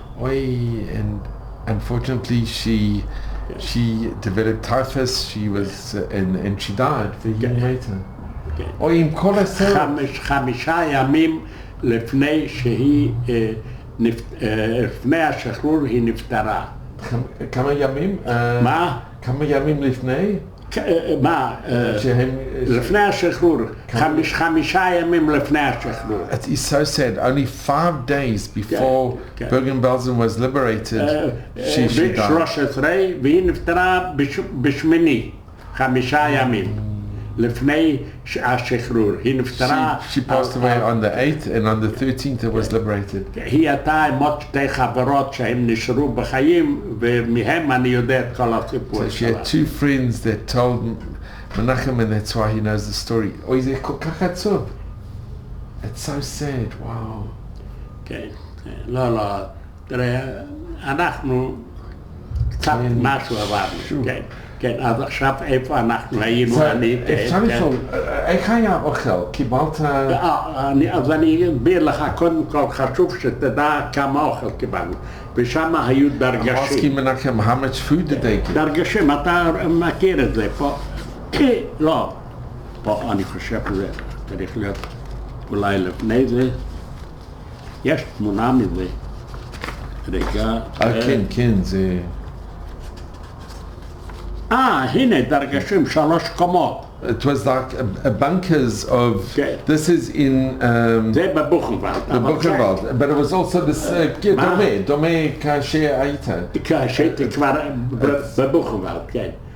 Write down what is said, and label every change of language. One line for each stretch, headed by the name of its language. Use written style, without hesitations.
English: And unfortunately she developed typhus. She was and she died for years later.
Hebrew: עם כל הסרט. 5 ימים לפני שהיא לפני השחרור היא נפטרה. כמה ימים? מה? כמה ימים לפני? מה? לפני השחרור, 5 ימים לפני השחרור.
English: It is so sad. Only 5 days before Bergen-Belsen was liberated, she died.
Hebrew: 13 והיא נפטרה בשמיני, 5 ימים לפני השחרור. היא נפטרה.
English: She passed away on the 8th, and on the 13th it was liberated.
Hebrew: היא הייתה עם עוד 2 חברות שהן נשארו בחיים, ומהם אני יודע את כל הסיפור.
English: So she had 2 friends that told Menachem, and that's why he knows the story.
Hebrew: Oh, זה כל כך עצוב.
English: It's so sad. Wow.
Hebrew: כן, לא, תראה, אנחנו קצת משהו עברנו, כן. כן, אז עכשיו איפה אנחנו היינו, אפשר לשאול, איך היה אוכל? קיבלת? אז אני אסביר לך, קודם כל חשוב שתדע כמה אוכל קיבלנו, ושם היו דרגשים.
English: Menachem, how much food did they give?
Hebrew: דרגשים, אתה מכיר את זה פה? לא, פה אני חושב שזה צריך להיות אולי לפני זה, יש תמונה מזה, רגע. כן, זה... הנה דרגשים 3 קומות.
English: It was like a bunkers of... This is in...
Hebrew: זה בבוכנוולד.
English: בבוכנוולד, but it was also this...
Hebrew: דומה כשהיית. כשהייתי כבר בבוכנוולד, כן.